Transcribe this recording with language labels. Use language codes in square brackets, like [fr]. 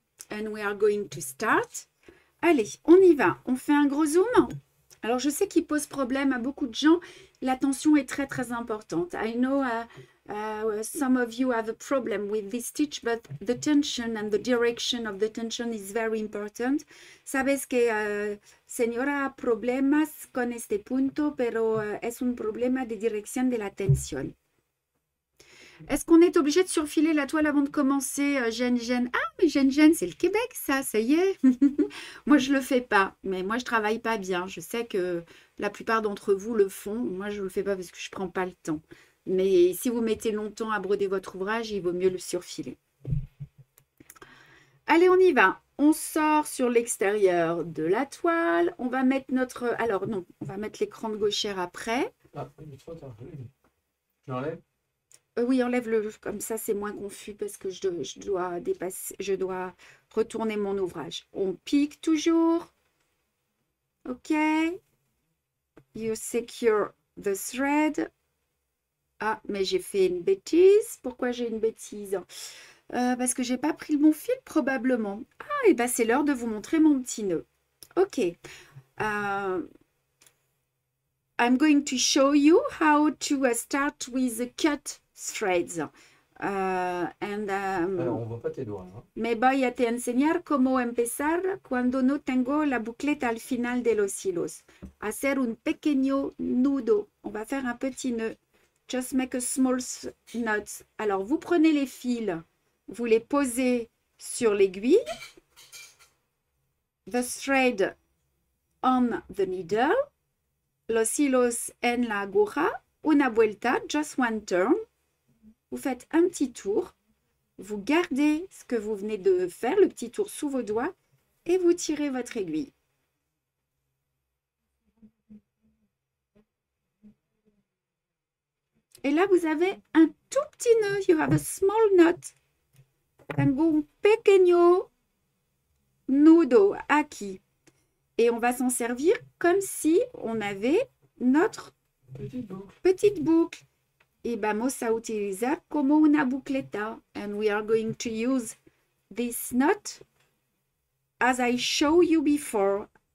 [en] And we are going to start. [fr] Allez, on y va. On fait un gros zoom. Alors, je sais qu'il pose problème à beaucoup de gens. La tension est très, très importante. [en] I know some of you have a problem with this stitch, but the tension and the direction of the tension is very important. [es] Sabes que, señora, problemas con este punto, pero es un problema de dirección de la tensión. [fr] Est-ce qu'on est obligé de surfiler la toile avant de commencer, Gêne? Ah, mais Gêne, c'est le Québec, ça y est. Moi, je ne le fais pas, mais moi, je ne travaille pas bien. Je sais que la plupart d'entre vous le font. Moi, je ne le fais pas parce que je ne prends pas le temps. Mais si vous mettez longtemps à broder votre ouvrage, il vaut mieux le surfiler. Allez, on y va. On sort sur l'extérieur de la toile. On va mettre notre... Alors, non, on va mettre l'écran de gauchère après. Ah, mais trop tard. Je l'enlève? Oui, enlève-le, comme ça c'est moins confus parce que je dois retourner mon ouvrage. On pique toujours. OK. [en] You secure the thread. [fr] Ah, mais j'ai fait une bêtise. Pourquoi j'ai une bêtise? Parce que j'ai pas pris mon fil probablement. Ah, et bien c'est l'heure de vous montrer mon petit nœud. OK. [en] I'm going to show you how to start with the cut threads. [fr] Alors, on voit pas tes doigts. Hein. [es] Me voy a te enseñar cómo empezar cuando no tengo la bouclette al final de los hilos. Hacer un pequeño nudo. [fr] On va faire un petit nœud. [en] Just make a small knot. [fr] Alors, vous prenez les fils, vous les posez sur l'aiguille. [en] The thread on the needle. [es] Los hilos en la aguja. Una vuelta, [en] just one turn. [fr] Vous faites un petit tour Vous gardez ce que vous venez de faire, le petit tour sous vos doigts, et vous tirez votre aiguille. Et là, vous avez un tout petit nœud. [en] You have a small knot. [es] Tengo un pequeño nudo aquí. [fr] Et on va s'en servir comme si on avait notre petite boucle. [es] Y vamos a utilizar como una bucleta. [en] And we are going to use this knot as I show you before.